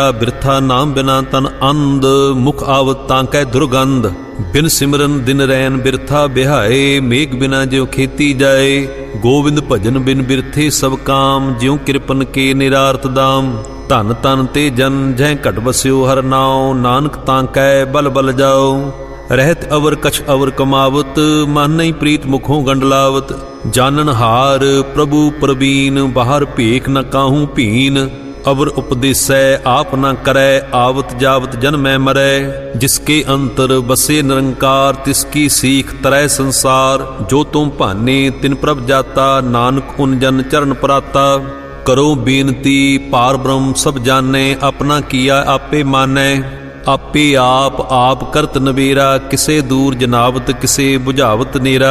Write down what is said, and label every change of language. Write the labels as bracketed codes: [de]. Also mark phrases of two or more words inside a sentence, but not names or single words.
[pa] ਬਿਰਥਾ ਨਾਮ ਬਿਨਾ ਤਨ ਅੰਧ, ਮੁਖ ਆਵਤ ਤਾ ਕੈ ਦੁਰਗੰਧ। ਬਿਨ ਸਿਮਰਨ ਦਿਨ ਰੈਨ ਬ੍ਰਿਥਾ ਬਿਹਾਇ, ਮੇਘ ਬਿਨਾ ਜਿਉ ਖੇਤੀ ਜਾਇ। ਗੋਬਿੰਦ ਭਜਨ ਬਿਨ ਬ੍ਰਿਥੇ ਸਭ ਕਾਮ, ਜਿਉ ਕਿਰਪਨ ਕੇ ਨਿਰਾਰਥ ਦਾਮ। ਧੰਨ ਤਨ ਤੇ ਜਨ ਜਿਹ ਘਟ ਬਸਿਓ ਹਰ ਨਾਉ, ਨਾਨਕ ਤਾ ਕੈ ਬਲ ਬਲ ਜਾਉ। ਰਹਤ ਅਵਰ ਕਛ ਅਵਰ ਕਮਾਵਤ, ਮਨ ਨਹੀ ਪ੍ਰੀਤ ਮੁਖਹੁ ਗੰਡਲਾਵਤ। ਜਾਨਨਹਾਰ ਪ੍ਰਭੂ ਪਰਬੀਨ, ਬਾਹਰ ਭੇਖ ਨ ਕਾਹੂ ਭੀਨ। ਅਵਰ ਉਪਦੇਸੈ ਆਪ ਨ ਕਰੈ, ਆਵਤ ਜਾਵਤ ਜਨਮੈ ਮਰੈ। ਜਿਸ ਕੈ ਅੰਤਰ ਬਸੈ ਨਿਰੰਕਾਰ, ਤਿਸ ਕੀ ਸੀਖ ਤਰੈ ਸੰਸਾਰ। ਜੋ ਤੁਮ ਭਾਨੇ ਤਿਨ ਪ੍ਰਭ ਜਾਤਾ, ਨਾਨਕ ਉਨ ਜਨ ਚਰਨ ਪਰਾਤਾ। ਕਰਉ ਬੇਨਤੀ ਪਾਰਬ੍ਰਹਮ ਸਭ ਜਾਨੈ, ਅਪਨਾ ਕੀਆ ਆਪਹਿ ਮਾਨੈ। ਆਪਹਿ ਆਪ ਕਰਤ ਨਿਬੇਰਾ, ਕਿਸੈ ਦੂਰ ਜਨਾਵਤ ਕਿਸੈ ਬੁਝਾਵਤ ਨੇਰਾ।